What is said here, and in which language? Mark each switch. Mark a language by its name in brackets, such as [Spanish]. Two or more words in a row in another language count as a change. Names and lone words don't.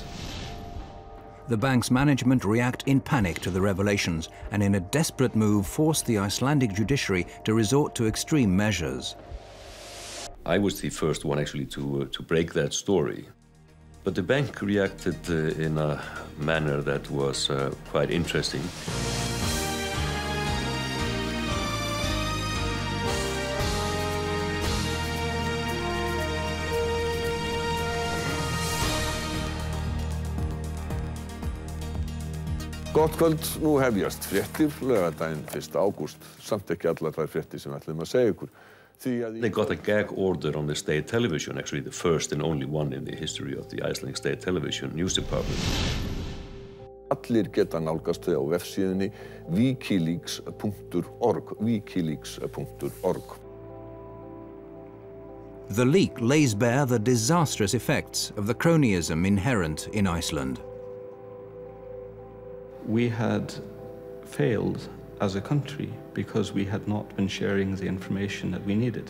[English] The bank's management react in panic to the revelations and in a desperate move force the Icelandic judiciary to resort to extreme measures. I was the first one actually to break that story. But the bank reacted in a manner that was quite interesting. [Icelandic] Gott kvöld, nú hefjast fréttir laugardaginn 1. ágúst. Samt ekki allar þær fréttir sem við ætlum að segja ykkur. [English] They got a gag order on the state television, actually the first and only one in the history of the Icelandic state television news department. [Icelandic] Allir geta nálgast þau á vefsíðunni wikileaks.org, wikileaks.org. [English] The leak lays bare the disastrous effects of the cronyism inherent in Iceland. We had failed as a country because we had not been sharing the information that we needed.